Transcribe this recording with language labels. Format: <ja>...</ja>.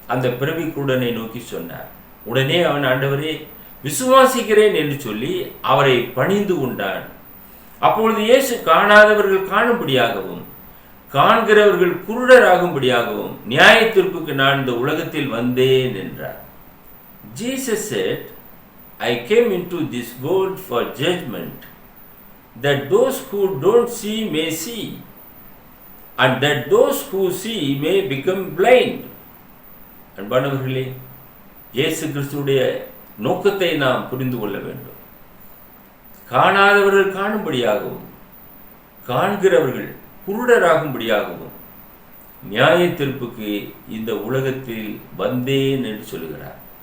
<ta>அந்த பிறவிக்குருடனை நோக்கி சொன்னார். உடனே அவன், ஆண்டவரே விசுவாசிக்கிறேன் என்று சொல்லி அவரை பணிந்து கொண்டான். அப்பொழுது இயேசு காணாதவர்கள் காணும்படியாகவும் காண்கிறவர்கள் குருடராகும்படியாகவும் நியாய தீர்ப்புக்கு நான் இந்த உலகத்தில் வந்தேன் என்றார்.</ta> <en>Jesus said, I came into this world for judgment, that those who don't see may see, and that those who see may become blind.</en> <ta>அன்பானவர்களே, இயேசு கிறிஸ்துவுடைய நோக்கத்தை நாம் புரிந்து கொள்ள வேண்டும். காணாதவர்கள் காணும்படியாகவும் காண்கிறவர்கள் குருடராகும்படியாகவும் நியாய தீர்ப்புக்கு இந்த உலகத்தில் வந்தேன் என்று சொல்கிறார்.</ta>